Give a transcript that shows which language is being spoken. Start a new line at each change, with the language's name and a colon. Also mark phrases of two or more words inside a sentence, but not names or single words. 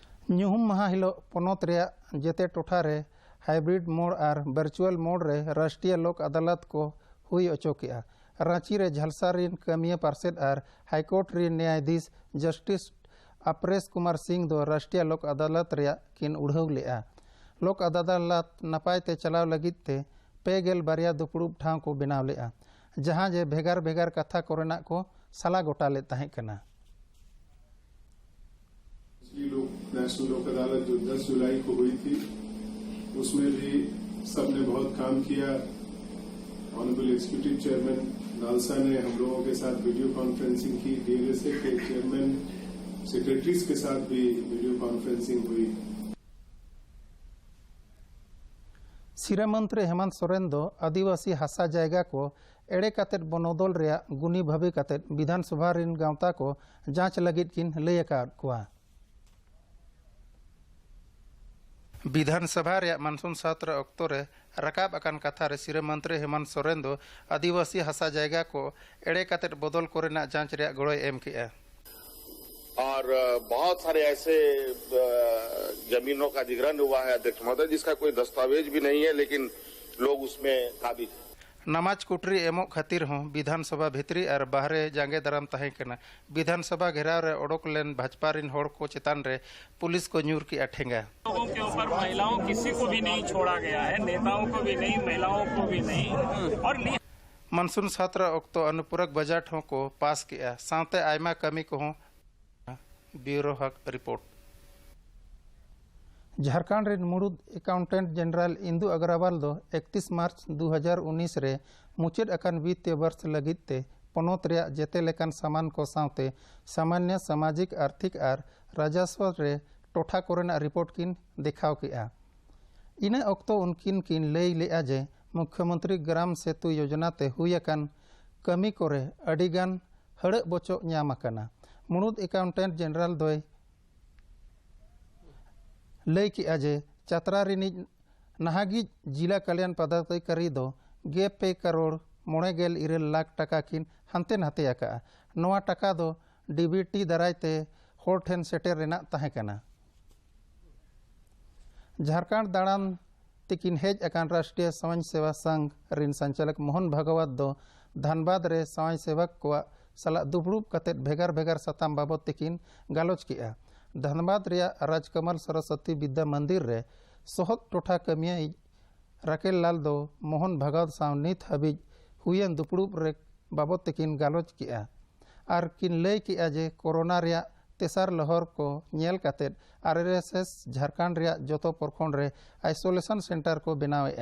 Santali: ᱧᱩᱦᱩᱢ ᱢᱟᱦᱟ ᱦᱤᱞᱳᱜ ᱯᱚᱱᱚᱛ ᱨᱮᱭᱟᱜ ᱡᱮᱛᱮ ᱴᱚᱴᱷᱟ ᱨᱮ हाइब्रिड मोड़ और वर्चुअल मोड़ रे राष्ट्रीय लोक अदालत को हुई अचो किया। रांची रे झलसा रिन कमिया पार्षद और हाईकोर्ट रिन न्यायाधीश जस्टिस अपरेश कुमार सिंह दो राष्ट्रीय लोक अदालत रे किन उड़ाव लेआ। लोक अदालत नपाय ते चलाव लगित ते पेगेल बारिया दुपुड़ुब ठाव को बनाव लेआ, जहां जे भेगार भेगार कथा कोरेना को सला गोटा ले ताहें कना।
Hindi: नेशनल लोक अदालत जो 10 जुलाई को हुई थी उसमें भी सबने बहुत काम किया।
English: Honourable Executive Chairman
Hindi: नालसा ने हम लोगों के साथ
English: video conferencing
Hindi: की। डीएलएसए के चेयरमैन सेक्रेटरीज के साथ भी
English: video conferencing
Hindi: हुई।
Santali: सिरा मंत्री हेमंत सोरेन दो आदिवासी हासा जायगा को एड़े कातेट बनोदल रे गुनी भावे कातेट विधानसभा रिन गांवता को जांच लगित किन लय अकाद कुआ। विधानसभा रे मानसून सत्र अक्तो रे रकाब अकान कथा रे सिरा मंत्री हेमंत सोरेन दो आदिवासी हासा जायगा को एड़े कातेट बदल कोरेना जांच रे गड़ोय एम किया।
Hindi: और बहुत सारे ऐसे जमीनों का अधिग्रहण हुआ है अध्यक्ष महोदय, जिसका कोई दस्तावेज भी नहीं है, लेकिन लोग उसमें काबिज हैं।
Santali: नमाज कुटरी एमो खातिर हों विधानसभा भितरी और बाहरे जांगे दराम ताहें कना। विधानसभा घेराव रे ओडोक लेन भाजपा रिन होड़ को चेतान रे पुलिस को न्यूर की अठेंगा।
Hindi: लोगों के ऊपर महिलाओं किसी को भी नहीं छोड़ा गया है, नेताओं को भी नहीं, महिलाओं को भी नहीं। और
Santali: मानसून सत्र अक्तो अनुपूरक बजट हों को पास किया, साथे आयमा कमी को हों। ब्यूरो हक रिपोर्ट। झारखंड रे मुड़ुद अकाउंटेंट जनरल इंदु अग्रवाल दो 31 मार्च 2019 रे मुचाद अकान वित्तीय वर्ष लगित ते पनोत रे जेते लेकान सामान को साथे
Hindi: सामान्य सामाजिक आर्थिक और राजस्व
Santali: रे टोठा कोरेना रिपोर्ट किन दिखाव किया। इना अक्तो उनकिन किन लय लेआ जे मुख्यमंत्री ग्राम सेतु योजना ते हुई अकान कमी कोरे अडिगान हड़ बोचो न्याम अकाना। मुड़ुद अकाउंटेंट जनरल दोय लय किया जे चतरा रिनिज नाहागी जिला कल्याण पदाधिकारी दो 2 करोड़ 9.9 लाख टाका किन हंते नाते आका। नवा टाका दो डीबीटी दारायते होड़ ठेन सेटेर रेना ताहें कना। झारखंड दाड़ान तिकिन हेज अकान राष्ट्रीय समाज सेवा संघ रिन संचालक मोहन भागवत दो धनबाद रे समाज सेवक को सला दुबड़ूब कतेट भेगार भेगार सताम बाबत तिकिन गालोच किया। धनबाद रिया राजकमल सरस्वती विद्या मंदिर रे सोहत टोठा कमिया राकेल लाल दो मोहन भागवत साव नित हबीज हुयन दुपड़ूब रे बाबत तिकिन गालोच किया और किन लय किया जे कोरोना रिया तेसार लहर को नेल कातेट आरएसएस झारखंड रिया जोतो प्रखंड रे
English: isolation centre
Santali: को बनावेआ।